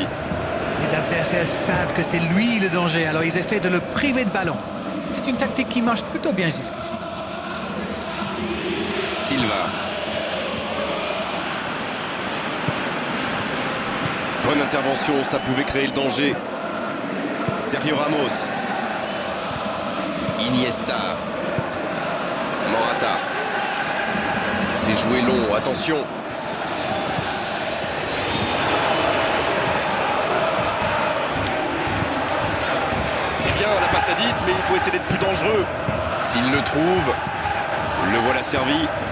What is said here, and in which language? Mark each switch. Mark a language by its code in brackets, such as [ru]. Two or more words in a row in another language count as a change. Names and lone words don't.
[fr] Les adversaires savent que c'est lui le danger, alors ils essaient de le priver de ballon. C'est une tactique qui marche plutôt bien jusqu'ici. Silva. Bonne intervention, ça pouvait créer le danger. Sergio Ramos. Iniesta. Morata. C'est joué long, attention. C'est bien la passe à 10, mais il faut essayer d'être plus dangereux. S'il le trouve, le voilà servi.